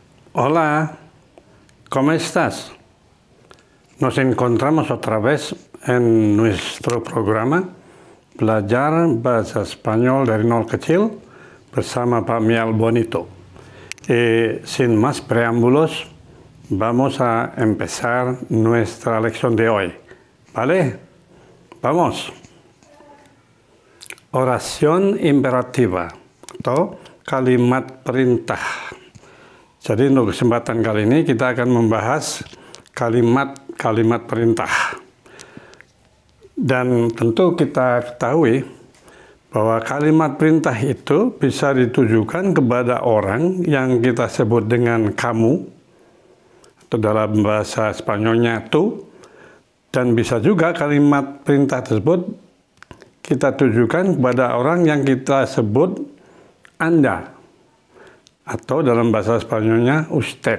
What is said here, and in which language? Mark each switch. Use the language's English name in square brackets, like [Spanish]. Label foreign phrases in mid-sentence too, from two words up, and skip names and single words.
[Spanish] Hola, ¿cómo estás? Nos encontramos otra vez en nuestro programa Belajar Bahasa Spanyol dari Nol Kecil bersama Pak Mial Bonito. Sin más preámbulos, vamos a empezar nuestra lección de hoy. ¿Vale? Vamos. Oración imperativa [Indonesian] atau kalimat perintah. Jadi untuk kesempatan kali ini kita akan membahas kalimat-kalimat perintah. Dan tentu kita ketahui bahwa kalimat perintah itu bisa ditujukan kepada orang yang kita sebut dengan kamu, atau dalam bahasa Spanyolnya tu, dan bisa juga kalimat perintah tersebut kita tujukan kepada orang yang kita sebut Anda, atau dalam bahasa Spanyolnya usted.